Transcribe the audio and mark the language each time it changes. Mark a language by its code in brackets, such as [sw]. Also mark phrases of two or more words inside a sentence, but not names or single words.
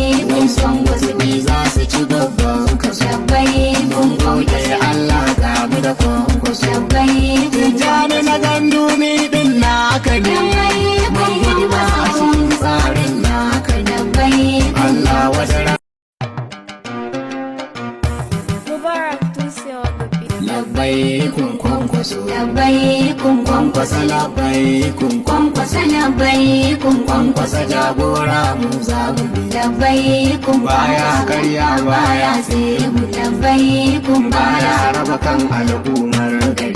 [ha] Mun san wasu ne za su ci babban kaso. Mun gode Allah ga mu da Kwankwaso. Tijjani na gandu ni din naka ne. Mai hidima a cikin tsarin naka ne. Allah wata ra- Mubarak Dutse [en] on the beat. [ha] Labbaikun Kwankwaso. Labbaikun Kwankwaso labbaikun. Kwankwaso labbaikun. Kwankwaso jagora mu za mu bi. Labbaikun Baya Kwankwaso. karya, baya Baya tsegumi. Labbaikun Baya Kwankwaso. raba kan al'ummar gari.